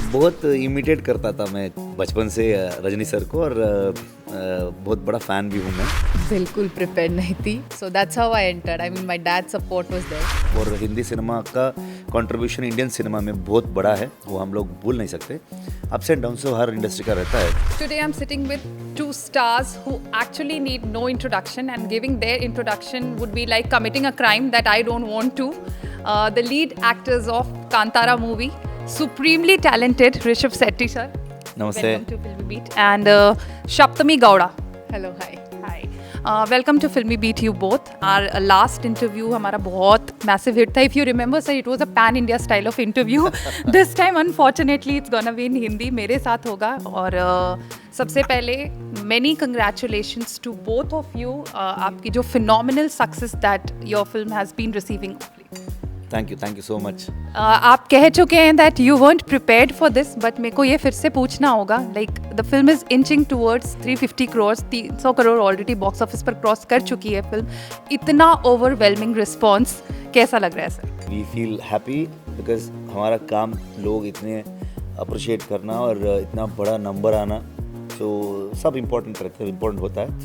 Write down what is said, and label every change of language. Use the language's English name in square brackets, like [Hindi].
[Hindi] बहुत इमिटेट करता था मैं बचपन से रजनी सर को और बहुत बड़ा फ़ैन भी हूँ मैं। बिल्कुल प्रिपेयर नहीं थी, [English] So that's how I entered. I mean my dad support was there. [Hindi] और हिंदी सिनेमा का कंट्रीब्यूशन इंडियन सिनेमा में बहुत बड़ा है, वो हम लोग भूल नहीं सकते। अप्स एंड डाउन्स तो हर इंडस्ट्री का रहता है। [English] Today I'm sitting with two stars who actually need no introduction, and giving their introduction would be like committing a crime that I don't want to. The lead actors of Kantara movie, supremely talented Rishabh Shetty sir. [Hindi] नमस्ते। [English] Welcome to Filmy Beat. And Saptami Gowda. Hello, hi. Hi. Welcome to Filmy Beat, you both. Our last interview [Hindi] हमारा बहुत [English] massive hit था. If you remember, sir, it was a pan India style of interview. This time, unfortunately, it's gonna be in Hindi. [Hindi] मेरे साथ होगा और सबसे पहले [English] many congratulations to both of you. [Hindi] आपकी जो [English] phenomenal success that your film has been receiving of late. Thank you so much. [Hindi] आप कह चुके हैं [English] that you weren't prepared for this, [Hindi] but मेरे को ये फिर से पूछना होगा। [English] like the film is inching towards [Hindi] 350 crore, 300 crore already box office पर क्रॉस कर चुकी है फिल्म। इतना ओवरवेलमिंग रिस्पॉन्स कैसा लग रहा है sir? [English] we feel happy because [Hindi] हमारा काम लोग इतने अप्रिशिएट करना और इतना बड़ा नंबर आना, तो सब इम्पोर्टेंट होता है।